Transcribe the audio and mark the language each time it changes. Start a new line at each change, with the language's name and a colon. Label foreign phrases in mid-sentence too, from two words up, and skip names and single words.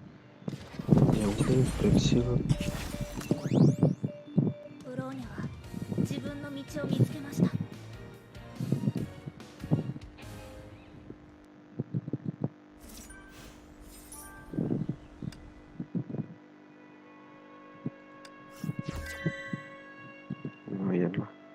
Indonesian: Yang penting fleksibel.
Japanese: ブローニャは自分の道を見つけました。
Indonesian: lumayan lah.